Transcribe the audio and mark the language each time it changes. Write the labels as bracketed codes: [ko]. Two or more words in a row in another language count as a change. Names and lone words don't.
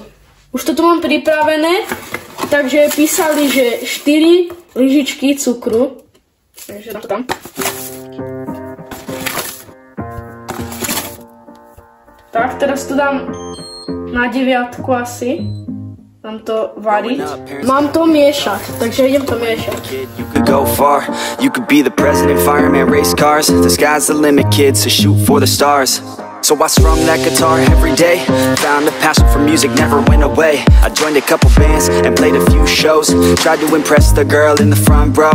[sk] Už to tu mám pripravené, takže písali, že 4 lyžičky cukru. Takže na to tam. Tak, teraz to dám na 9 asi. Mám to variť. Mám to miešať, takže idem to miešať. [en] You could go far, you could be the president, fireman, race cars. The sky's the limit, kid, so shoot for the stars. So I strung that guitar every day, found a passion for music, never went away. I joined a couple bands and played a few shows, tried to impress the girl in the front row.